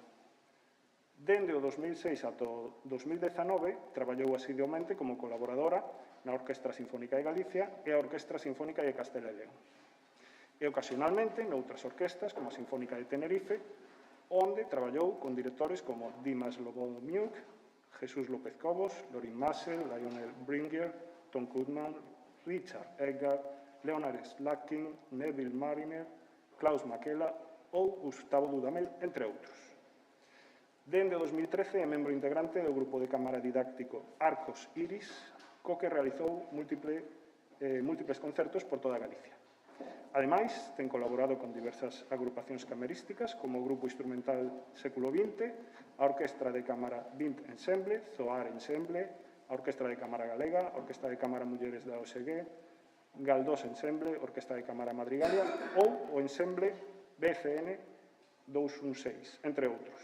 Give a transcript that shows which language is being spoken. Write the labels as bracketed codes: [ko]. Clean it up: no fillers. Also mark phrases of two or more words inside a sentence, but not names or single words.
[gl] Dende o 2006 ata o 2019 traballou asiduamente como colaboradora na Orquestra Sinfónica de Galicia e a Orquestra Sinfónica de Castela e León. E ocasionalmente noutras orquestas como a Sinfónica de Tenerife, onde traballou con directores como Dimas Lobomiuk, Jesús López Cobos, Lorin Maazel, Lionel Bringer, Tom Koopman, Richard Edgar, Leonard Slatkin, Neville Mariner, Klaus Makela ou Gustavo Dudamel, entre outros. Dende o 2013 é membro integrante do grupo de cámara didáctico Arcos Iris, co que realizou múltiples concertos por toda Galicia. Ademais, ten colaborado con diversas agrupacións camerísticas como o Grupo Instrumental Século XX, a Orquestra de Cámara Vint Ensemble, Zoar Ensemble, a Orquestra de Cámara Galega, a Orquestra de Cámara Mulleres da OSG, Galdós Ensemble, Orquestra de Cámara Madrigalia ou o Ensemble BCN 216, entre outros.